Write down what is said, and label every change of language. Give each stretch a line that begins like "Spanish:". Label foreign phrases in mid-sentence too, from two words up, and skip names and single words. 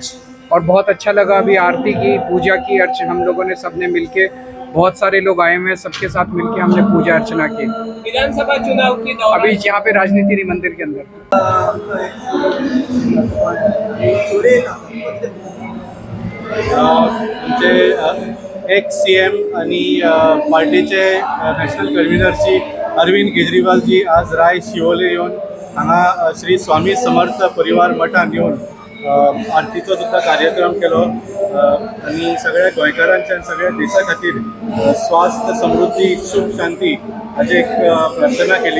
Hindi: और बहुत अच्छा लगा, अभी आरती की, पूजा की, अर्चना हम लोगों ने सबने मिलके, बहुत सारे लोग आए हुए हैं, सबके साथ मिलके हमने पूजा अर्चना की। विधानसभा चुनाव की अभी यहाँ पे राजनीति नहीं, मंदिर के अंदर।
English: ex CM
Konkani: आणि पार्टीचे नॅशनल कन्व्हिनरची अरविंद केजरीवालजी आज राय शिवोले येऊन हांगा श्री स्वामी समर्थ परिवार मठान येऊन आरतीचो सुद्धा कार्यक्रम केलो आणि सगळ्या गोंयकारांच्या आणि सगळ्या देशा खातीर स्वास्थ्य समृद्धी सुख शांती हाची एक प्रार्थना केली।